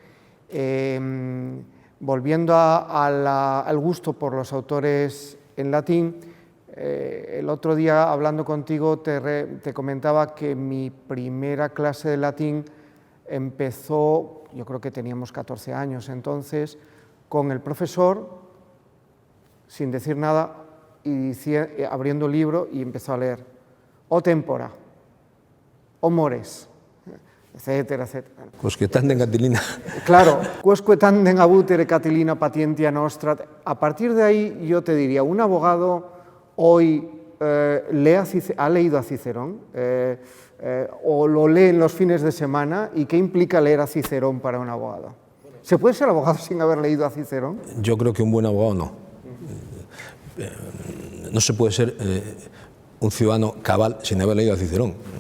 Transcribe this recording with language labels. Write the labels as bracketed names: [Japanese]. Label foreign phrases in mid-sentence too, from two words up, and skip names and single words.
[Spanish] Volviendo al gusto por los autores en latín, el otro día hablando contigo te comentaba que mi primera clase de latín empezó, yo creo que teníamos 14 años entonces, con el profesor, sin decir nada, y abriendo el libro y empezó a leer [Latin] o tempora, o mores, [Spanish] etcétera, etcétera. [Latin] Quosque tandem Catilina. Claro, quosque tandem abutere Catilina patientia nostra. [Spanish] A partir de ahí yo te diría, un abogado hoy ha leído a Cicerón o lo lee en los fines de semana, ¿y qué implica leer a Cicerón para un abogado? ¿Se puede ser abogado sin haber leído a Cicerón? Yo creo que un buen abogado no. No se puede ser un ciudadano cabal sin haber leído a Cicerón.